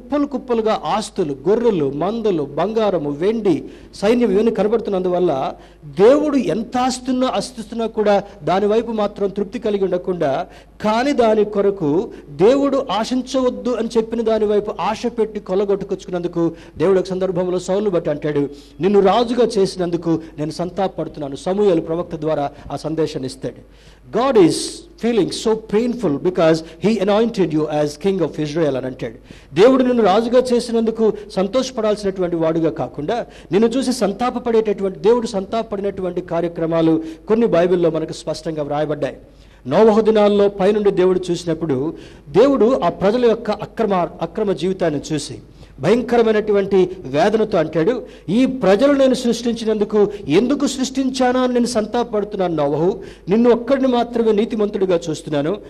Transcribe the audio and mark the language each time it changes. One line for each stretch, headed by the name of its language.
Telugu: కుప్పలుగా ఆస్తులు, గొర్రెలు, మందలు, బంగారము, వెండి, సైన్యం ఇవన్నీ కనబడుతున్నందువల్ల దేవుడు ఎంత ఆస్తున్నా కూడా దాని వైపు మాత్రం తృప్తి కలిగి ఉండకుండా, కానీ దాని కొరకు దేవుడు ఆశించవద్దు అని చెప్పిన దాని వైపు ఆశ పెట్టి కొల్లగొట్టుకొచ్చుకున్నందుకు దేవుడు ఒక సందర్భంలో సౌలు బట్టి అంటాడు, నిన్ను రాజుగా చేసినందుకు నేను సంతాపడుతున్నాను. సమూయేలు ప్రవక్త ద్వారా ఆ సందేశాన్ని ఇస్తాడు.
English: God is feeling so painful because he anointed you as king of Israel
Telugu: అని అంటాడు. దేవుడు నిన్ను రాజుగా చేసినందుకు సంతోషపడాల్సినటువంటి వాడుగా కాకుండా నిన్ను చూసి సంతాపపడేటటువంటి, దేవుడు సంతాపపడినటువంటి కార్యక్రమాలు కొన్ని బైబిల్లో మనకు స్పష్టంగా వ్రాయబడ్డాయి. నోవహు దినాల్లో పైనుండి దేవుడు చూసినప్పుడు దేవుడు ఆ ప్రజల యొక్క అక్రమ జీవితాన్ని చూసి భయంకరమైనటువంటి వేదనతో అంటాడు, ఈ ప్రజలు నేను సృష్టించినందుకు ఎందుకు సృష్టించానా అని నేను సంతాపడుతున్నాను నోవహు, నిన్ను ఒక్కడిని మాత్రమే నీతిమంతుడిగా చూస్తున్నాను.